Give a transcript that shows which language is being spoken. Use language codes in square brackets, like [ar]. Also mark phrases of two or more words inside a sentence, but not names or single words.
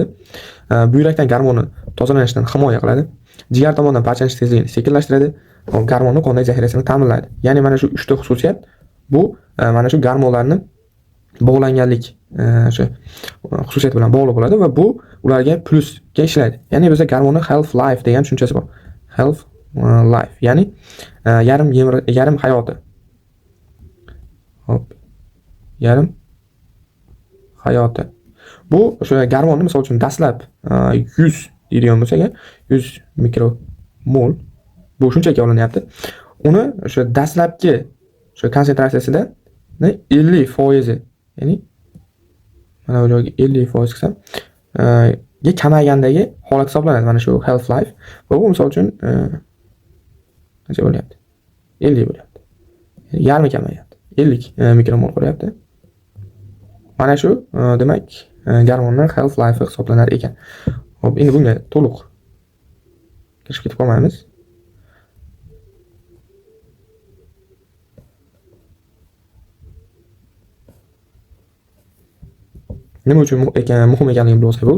[uz] Buyrakdan gormonni tozalanishidan himoya qiladi. Jigar tomonidan parchalanish tezligini sekinlashtiradi. Gormonni qondagi zaxirasini ta'minlaydi. Ya'ni mana shu 3 ta xususiyat bu mana shu gormonlarni bog'langanlik o'sha xususiyat bilan bog'liq bo'ladi va bu ularga plusga ishlaydi. Ya'ni bizda gormonni [en] half life [uz] degan tushunchasi bor. [en] Half life, [uz] ya'ni yarim hayoti. Hop. Yarim hayoti. Bu o'sha gormonni misol uchun dastlab 100 deydigan bo'lsak, 100 mikromol bu shunchaki olinyapti. Uni o'sha dastlabki o'sha konsentratsiyasida 50%, ya'ni mana bu joyga 50% qilsam, ga kamaygandagi holat hisoblanadi mana shu [en] half life. [uz] Va bu misol uchun qancha bo'lyapti? 50 bo'lyapti. Yarmi kamayyapti. 50 mikromol bo'lyapti. Mana shu demak gormonlar [en] half life [uz] hisoblanar ekan. Xo'p, endi bunga to'liq kirib ketib qolmaymiz. Nima uchun muhim ekanligini bilib olsak bo'ldi.